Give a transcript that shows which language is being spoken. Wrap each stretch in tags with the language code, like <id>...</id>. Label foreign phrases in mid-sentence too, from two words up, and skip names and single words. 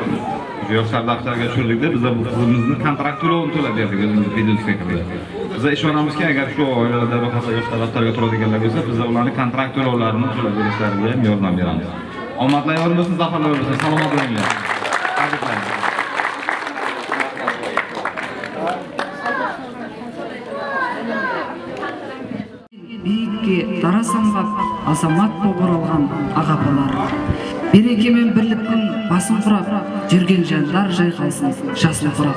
<uz>Yoshlar daftarga tushirdik-da, biz bu qizimizni kontrakt to'lovini to'lab berdik o'zimizni videosiga kirib. Biz ishonamizki, agar shu oilalarda ro'yxatga yoshlar daftarga turadiganlar bo'lsa, biz ularning kontrakt to'lovlarini to'lab berishlariga ham yordam beramiz. Omadlar yor bo'lsin, zafarlar bo'lsin. Salomat bo'linglar. Tabriklayman.</uz> <kaa>Биікке дара самғап азамат болып оралған ағапалар, береке мен бірліктің басын құрап жүрген жандар жайқалсын жасыл құрап.</kaa>